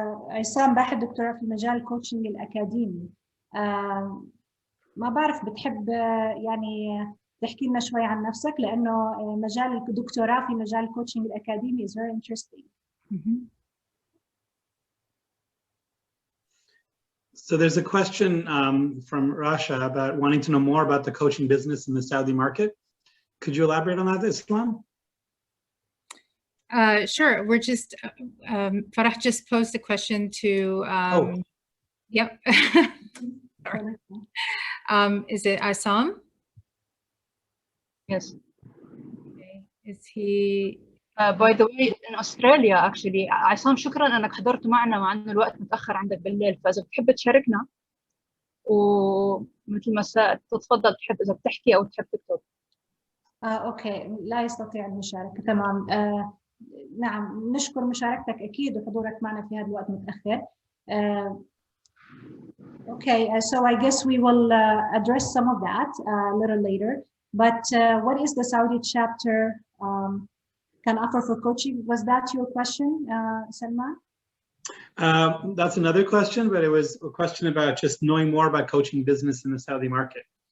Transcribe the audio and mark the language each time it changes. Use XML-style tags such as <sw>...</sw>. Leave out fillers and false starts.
<ar>عصام باحث دكتوراه في مجال الكوتشنج الأكاديمي. ما بعرف بتحب يعني تحكي لنا شوي عن نفسك، لأنه مجال الدكتوراه في مجال الكوتشنج الأكاديمي</ar> <en>is very interesting. So there's a question from Rasha about wanting to know more about the coaching business in the Saudi market. Could you elaborate on that, Islam? Sure. We're just, Farah just posed a question to, yep. Sorry. Is it Isam? Yes. Okay. Is he? By the way, in Australia actually,</en> <ar>عصام شكرا انك حضرت معنا مع انه الوقت متاخر عندك بالليل، فاذا بتحب تشاركنا ومثل ما تتفضل، تحب اذا بتحكي او تحب تكتب. اوكي، لا يستطيع المشاركه. تمام. نعم، نشكر مشاركتك اكيد وحضورك معنا في هذا الوقت متاخر.</ar> <en>Okay, so I guess we will address some of that a little later. But what is the Saudi chapter can offer for coaching? Was that your question, Salman? That's another question, but it was a question about just knowing more about coaching business in the Saudi market.</en>